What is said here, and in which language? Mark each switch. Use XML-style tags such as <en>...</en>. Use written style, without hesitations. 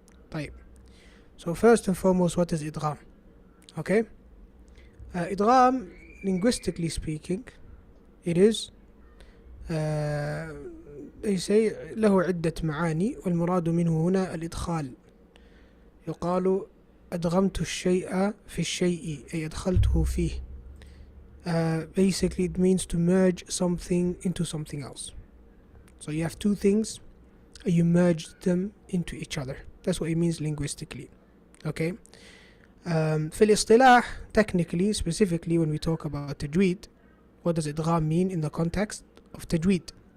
<ar>طيب.</ar> <en>So first and foremost, what is Idgham? Okay, Idgham, linguistically speaking, it is they say</en> <ar>له عدة معاني والمراد منه هنا الإدخال. يقال أدغمت الشيء في الشيء أي أدخلته فيه.</ar> <en>Basically it means to merge something into something else. So you have two things and you merge them into each other. That's what it means linguistically. Okay.</en> <ar>في الاصطلاح,</ar> <en>technically, specifically when we talk about Tajweed, what does Idgham mean in the context of Tajweed?</en>